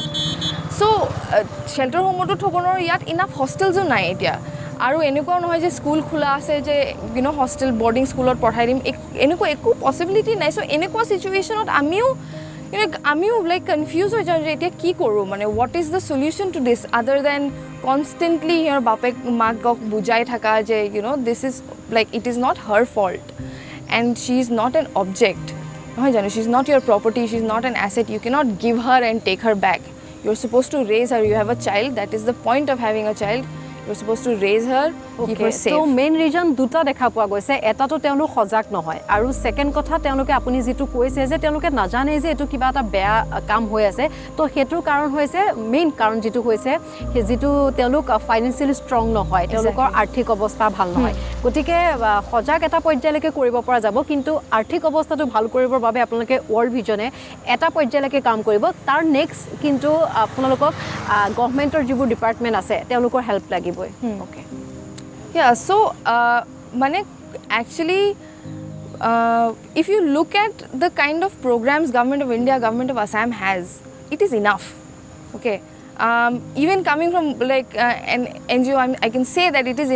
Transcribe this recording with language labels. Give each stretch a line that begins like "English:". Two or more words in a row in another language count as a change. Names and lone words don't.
Assamese: চ'
English: shelter homeতো
Assamese: থ'ব নোৱাৰোঁ ইয়াত ইনাফ হোষ্টেলছো নাই এতিয়া আৰু এনেকুৱাও নহয় যে স্কুল খোলা আছে যে
English: hostel boarding schoolত
Assamese: পঠাই দিম এনেকুৱা একো পচিবিলিটি নাই চ' এনেকুৱা চিটুৱেশ্যনত আমিও লাইক কনফিউজ হৈ যাওঁ যে এতিয়া কি কৰোঁ মানে
English: what is the solution to this other than constantly
Assamese: সিহঁৰ বাপেক মাকক বুজাই থকা যে
English: this is like it is not her fault and she is not an object
Assamese: নহয় জানো
English: she is not your property she is not an asset you cannot give her and take her back you are supposed to raise her you have a child that is the point of having a child you're supposed to raise her keep her safe so main reason
Assamese: দুটা দেখা পোৱা গৈছে এটাটো তেওঁলোক সজাগ নহয় আৰু সেকেন্ড কথা তেওঁলোকে আপুনি যেটো কৈছে যে তেওঁলোকে নাজানে যে এটো কিবা এটা বেয়া কাম হৈ আছে তো হেতুৰ কাৰণ হৈছে মেইন কাৰণ যেটো হৈছে যেটো তেওঁলোক
English: financially strong
Assamese: নহয় তেওঁলোকৰ আৰ্থিক অৱস্থা ভাল নহয় গতিকে সজাগ এটা পৰ্যায়লৈকে কৰিব পৰা যাব কিন্তু আৰ্থিক অৱস্থাটো ভাল কৰিবৰ বাবে আপোনালোকে ৱৰ্ল্ড ভিজনে এটা পৰ্যায়লৈকে কাম কৰিব তাৰ নেক্সট কিন্তু আপোনালোকক গভৰ্ণমেণ্টৰ যিবোৰ ডিপাৰ্টমেণ্ট আছে তেওঁলোকৰ হেল্প লাগিব
English: okay yeah so mane actually if you look at the kind of programs government of India government of Assam has it is enough okay even coming from like an NGO I can say that it is